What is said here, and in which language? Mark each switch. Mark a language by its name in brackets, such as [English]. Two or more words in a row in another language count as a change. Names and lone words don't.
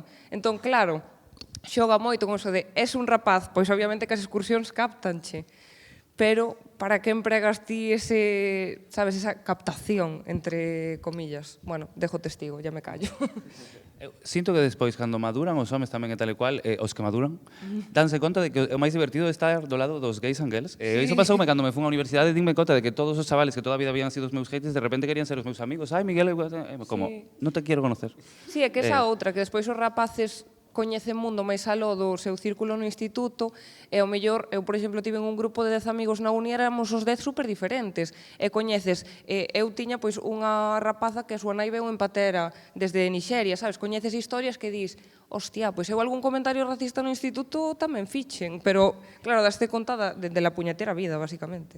[Galician] Entón, claro, xoga moito con eso de, [Spanish] es un [Galician] rapaz, pois obviamente que as excursións captanche, pero para que empregas ti ese, sabes, esa captación, [Spanish] entre comillas? Bueno, dejo testigo, ya me callo. [Galician] Eu sinto que despois, cando maduran, os homes tamén e tal e cual, os que maduran, danse conta de que o máis divertido é estar do lado dos [English] gays and girls. [Galician] Iso pasoume cando [Spanish] me fui [Galician] á universidade, dime conta de que todos os chavales que toda a vida habían sido os meus haters, de repente querían ser os meus amigos. Ai, Miguel, como, non te quero conocer. Sí, é que esa outra, que despois os rapaces coñecen mundo máis aló do seu círculo no instituto, e ao mellor, eu, por exemplo, tive un grupo de 10 amigos na uni, éramos os 10 super diferentes, e coñeces, eu tiña pois unha rapaza que a súa nai veu en patera desde Nixeria, sabes, coñeces historias que dis, hostia, pois eu algún comentario racista no instituto tamén fichen, pero, claro, daste conta [Spanish] de la puñetera vida, [Galician] basicamente.